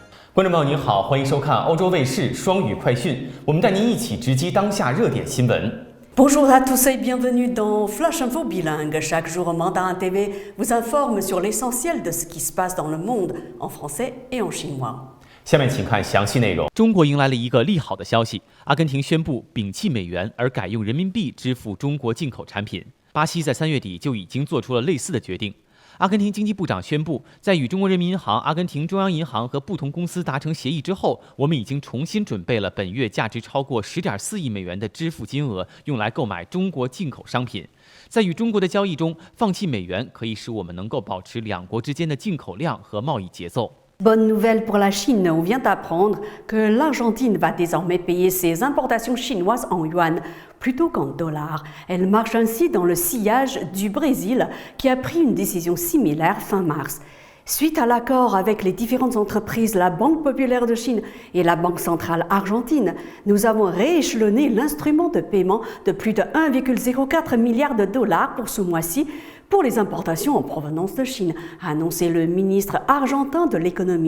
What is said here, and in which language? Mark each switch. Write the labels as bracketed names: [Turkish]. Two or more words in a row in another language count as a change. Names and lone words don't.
[Chinese] 观众朋友您好，欢迎收看欧洲卫视双语快讯，我们带您一起直击当下热点新闻。 [French] Bonjour à tous et bienvenue dans Flash Info Bilingue. Chaque jour, Mandarin TV vous informe sur l'essentiel de ce qui se passe dans le monde en français et en chinois. [Chinese] 下面请看详细内容。中国迎来了一个利好的消息，阿根廷宣布摒弃美元，而改用人民币支付中国进口产品。巴西在3月底就已经做出了类似的决定。阿根廷经济部长宣布，在与中国人民银行、阿根廷中央银行和不同公司达成协议之后，我们已经重新准备了本月价值超过10.4亿美元的支付金额，用来购买中国进口商品。在与中国的交易中，放弃美元可以使我们能够保持两国之间的进口量和贸易节奏。 [French] Bonne nouvelle pour la Chine, on vient d'apprendre que l'Argentine va désormais payer ses importations chinoises en yuan plutôt qu'en dollars. Elle marche ainsi dans le sillage du Brésil qui a pris une décision similaire fin mars. Suite à l'accord avec les différentes entreprises, la Banque populaire de Chine et la Banque centrale argentine, nous avons rééchelonné l'instrument de paiement de plus de 1,04 milliard de dollars pour ce mois-ci pour les importations en provenance de Chine, a annoncé le ministre argentin de l'économie.